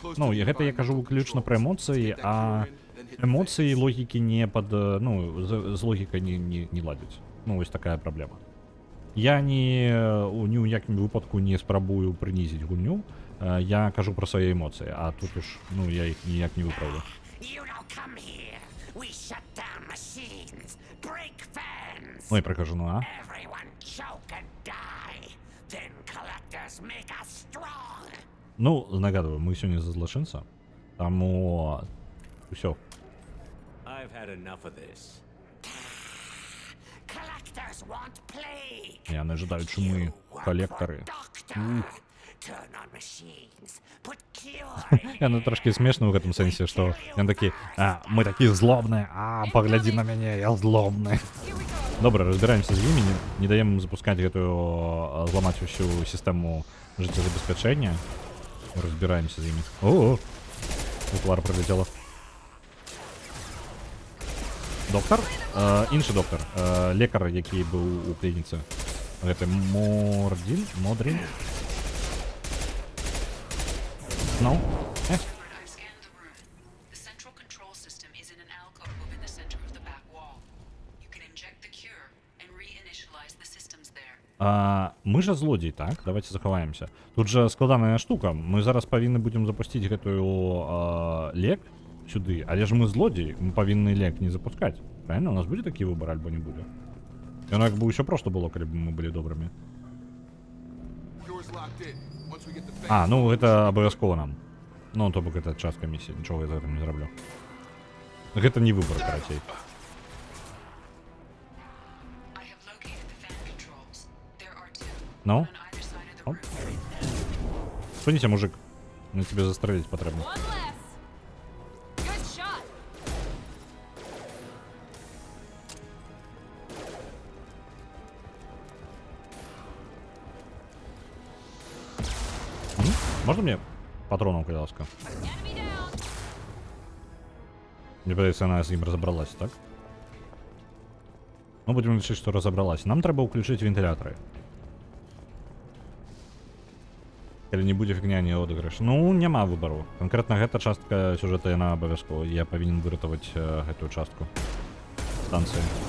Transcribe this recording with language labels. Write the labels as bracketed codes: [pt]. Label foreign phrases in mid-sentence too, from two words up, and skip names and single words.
[be] Ну, гэта я кажу выключна пра эмоцыі, а эмоцыі логікі не пад... Ну, з логікай не ладзяць. Ну, вось такая праблема. Я ні ў якім выпадку не спрабую прынізіць гульню. Я кажу пра свае эмоцыі, а тут уж, ну, я іх ніяк не выпраўлю. [en] You don't come here. We shut down machines, break fans. [ru] Ой, прикажу, ну а? [en] Everyone choke and die. Then collectors make us strong. [be] Ну, нагадую, мы сёння за злачынца. Таму... Усё. [en] I've had enough of this. Collectors want plague. [be] Яны жадаюць, мы калектары. [en] Turn on machines. Put cure. [be] Яны трошки смешны ў гэтым сэнсе, што яны такі, мы такі злобныя, паглядзі на мяне, я злобны. Добра, разбіраемся з імі, не даем ім запускаць гэтую зламаць усю сістэму жыццезабеспячэння. Разбіраемся з імі. О, твар прилетела. Доктар? Іншы доктар. Лекар, які быў у клініцы. Гэта Модрин? [en] No? I've scanned the room. The central control system is in an alcove within the center of the back wall. You can inject the cure and reinitialize the systems there. [be] Мы жа злодзей, так? Давайте захаваемся. Тут жа складаная штука. Мы зараз павінны будзем запусціць гэтую лек сюды, але ж мы злодзей, мы павінны лек не запускаць. Правильно? У нас будзе такі выбар альбо не будзе? Яно як бы ўсё проста было, калі б мы былі добрымі. Ну гэта абавязкова нам. Ну, то бок гэта частка місіі, нічога я за гэтым не зраблю. Гэта не выбар, карацей. [en] I have located the fan controls. There are two. [be] Ну? [en] On either side of the room. [be] Спыніце, мужик. На тебе застрэліць патрэбна. [en] One less. Good shot. [be] Можна мне патронаў, калі ласка? [en] Enemy down. [be] Мне падаецца, яна з ім разабралась, так? Ну, будзем лічыць, што разабралась. Нам трэба ўключыць вентылятары. Калі не будзе фігня, не адыгрыш. Ну, няма выбару. Канкрэтна гэта частка сюжэта, яна абавязкова. Я павінен выратаваць гэтую частку станцыі.